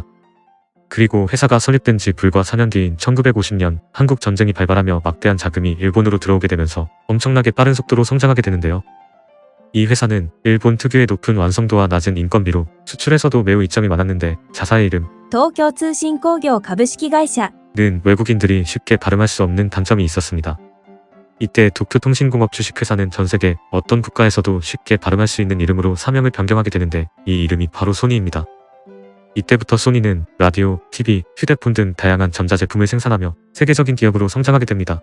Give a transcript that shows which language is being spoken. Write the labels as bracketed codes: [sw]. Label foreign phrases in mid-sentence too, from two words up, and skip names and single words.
[ko] 그리고 회사가 설립된 지 불과 4년 뒤인 1950년 한국 전쟁이 발발하며 막대한 자금이 일본으로 들어오게 되면서 엄청나게 빠른 속도로 성장하게 되는데요. 이 회사는 일본 특유의 높은 완성도와 낮은 인건비로 수출에서도 매우 이점이 많았는데 자사의 이름 도쿄통신工業株式会社 는 외국인들이 쉽게 발음할 수 없는 단점이 있었습니다. 이때 도쿄통신공업 주식회사는 전세계 어떤 국가에서도 쉽게 발음할 수 있는 이름으로 사명을 변경하게 되는데 이 이름이 바로 소니입니다. 이때부터 소니는 라디오, TV, 휴대폰 등 다양한 전자제품을 생산하며 세계적인 기업으로 성장하게 됩니다.